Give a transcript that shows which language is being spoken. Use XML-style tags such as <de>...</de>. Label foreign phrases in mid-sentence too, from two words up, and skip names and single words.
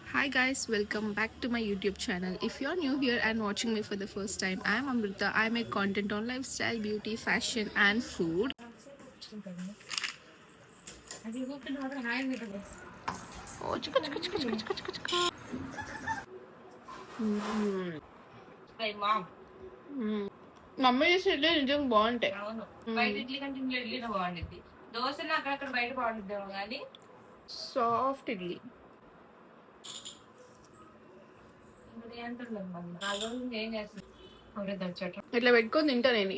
<en>Hi guys, welcome back to my YouTube channel. If you're new here and watching me for the first time, I'm Amrita. I make content on lifestyle, beauty, fashion and food. Oh, chika, chika, chika, chika, chika, chika, chika.</en> <te>మమ్మీ చేసే ఇడ్లీ నిజంగా బాగుంటాయి. బయట ఇడ్లీ కంటే ఇంట్లో ఇడ్లీనే బాగుంటుంది. దోశలు అక్కడక్కడ బయట బాగుంటుందేమో కానీ సాఫ్ట్ ఇడ్లీ. ఇట్లా పెట్టుకొని తింటా నేను.</te>